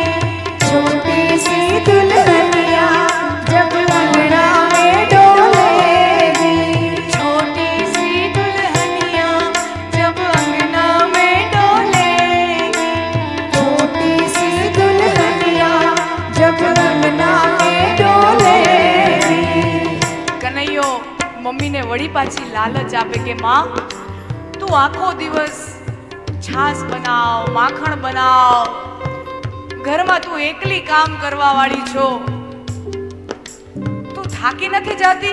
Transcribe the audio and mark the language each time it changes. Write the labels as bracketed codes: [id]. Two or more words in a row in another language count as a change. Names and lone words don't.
[hi] छोटी सी दुल्हनिया जब अंगना में डोलेगी. छोटी सी दुल्हनिया जब अंगना में डोलेगी. छोटी सी दुल्हनिया जब अंगना में डोलेगी. [gu] કનૈયો મમ્મીને વળી પાછી લાલચ આપે કે માં, તું આખો દિવસ છાશ બનાવ, માખણ બનાવ, ઘરમાં તું એકલી કામ કરવા વાળી છો, તું થાકી નથી જાતી?